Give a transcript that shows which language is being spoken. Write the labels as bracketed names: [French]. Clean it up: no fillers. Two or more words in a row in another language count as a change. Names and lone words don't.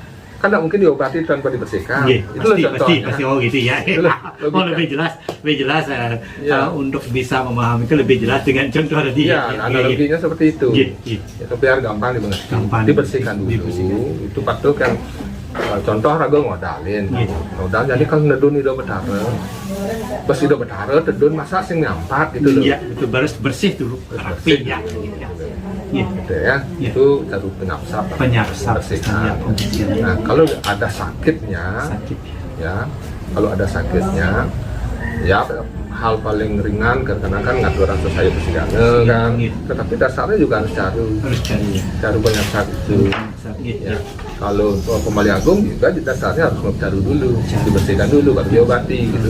[Indonesian] Kan nggak mungkin diobati tanpa dibersihkan. Iya, Itu loh contohnya. pasti oh gitu ya. Itulah Oh logika. lebih jelas Iya. untuk bisa memahami itu lebih jelas dengan contoh tadi. Iya, analoginya seperti itu. Iya, iya. Itu biar gampang dimengerti. Gampang. Dibersihkan dulu. Dibersihkan. Itu patut kan contoh [Balinese] raga ngodalin. [Indonesian] Iya. Ngodal jadi kalau nedun itu betara. Pas itu betara tedun masa [Balinese] sing nyampat [Indonesian] gitu loh. Iya, itu bersih dulu. Rapi ya. Iya. Gitu ya. Iya. Itu caru penyapsap. Penyapsap. Pembersihan. Ya, pembersihan. Nah, kalau ada sakitnya Sakit. ya kalau ada sakitnya ya hal paling ringan karena kan ngatur rasa saya besigane kan Iya. tetapi dasarnya juga harus Harus cari ya. caru penyakit itu Sakit ya ya. kalau pemali agung juga dasarnya harus caru dulu dibersihkan dulu baru diobati gitu